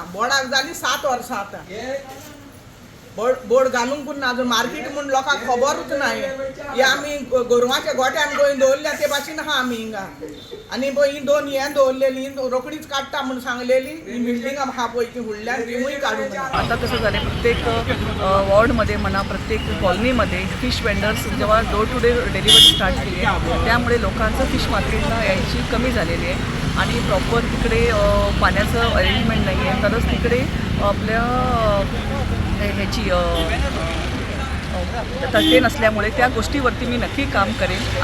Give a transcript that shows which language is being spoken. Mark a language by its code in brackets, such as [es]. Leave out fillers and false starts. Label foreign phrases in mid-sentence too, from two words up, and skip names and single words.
[kok] बोर्डाक जाली 7 वर्सां आतां. बोर्ड घालूंक ना अजून. मार्केट म्हणून लोकांक खबरूच नाही. हे आमी गोरवांच्या गोट्यान पळय दवरल्या ते भाशेन आहा आमी हिंगा. आनी पळय ही 2 हें दवरलेली रोकडीच काडटा म्हणून सांगलेली. ही बिल्डिंग आहा पळय ती फुडल्यान तिवूय काडूंक ना. [mr] आता कसं झालं, प्रत्येक वॉर्डमध्ये म्हणा, प्रत्येक कॉलनीमध्ये [en] fish vendors [mr] जेव्हा [en] door to door delivery start [mr] केली आहे, त्यामुळे लोकांचं [en] fish market [mr] यायची कमी झालेली आहे. आणि प्रॉपर तिकडे पाण्याचं अरेंजमेंट नाही आहे, तरच तिकडे आपल्या ह्याची तटे नसल्यामुळे त्या गोष्टीवरती मी नक्की काम करेन.